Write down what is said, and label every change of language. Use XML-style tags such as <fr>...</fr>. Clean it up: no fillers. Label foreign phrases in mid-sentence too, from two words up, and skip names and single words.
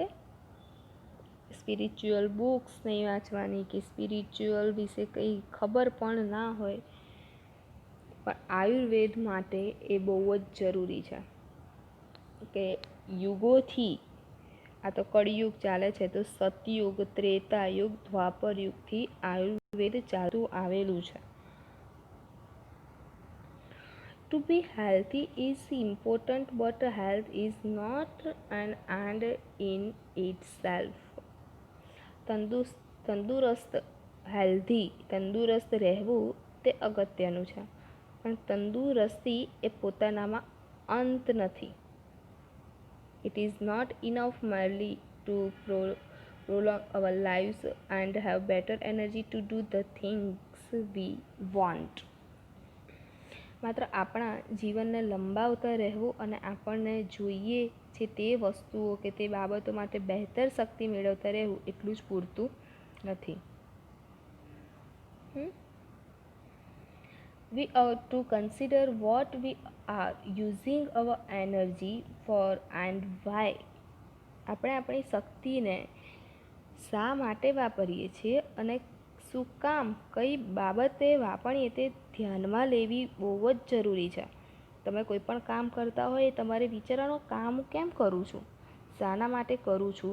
<en>spiritual books</en> <gu>નહીં વાંચવાની કે સ્પિરિચ્યુઅલ વિશે કંઈ ખબર પણ ના હોય, પણ આયુર્વેદ માટે એ બહુ જ જરૂરી છે. કે યુગોથી, આ તો કળિયુગ ચાલે છે, તો સતયુગ, ત્રેતાયુગ, દ્વાપર યુગથી આયુર્વેદ ચાલતું આવેલું છે.</gu> <en>To be healthy is important, but health is not an end in itself.</en> <gu>તંદુરસ્ત રહેવું તે અગત્યનું છે, પણ તંદુરસ્તી એ પોતાનામાં અંત નથી.</gu> <en>It is not enough merely to prolong our lives and have better energy to do the things we want.</en> <gu>માત્ર આપણા જીવનને લંબાવતા રહેવું અને આપણને જોઈએ છે તે વસ્તુઓ કે તે બાબતો માટે બહેતર શક્તિ મેળવતા રહેવું એટલું જ પૂરતું નથી.</gu> <en>We ought to consider what we are using our energy for and why.</en> <gu>આપણે આપણી શક્તિને શા માટે વાપરીએ છીએ અને શું કામ, કઈ બાબતે વાપરીએ તે ધ્યાનમાં લેવી બહુ જ જરૂરી છે. તમે કોઈ પણ કામ કરતા હોય તમારે વિચારવાનું, કામ કેમ કરું છું, શાના માટે કરું છું.</gu>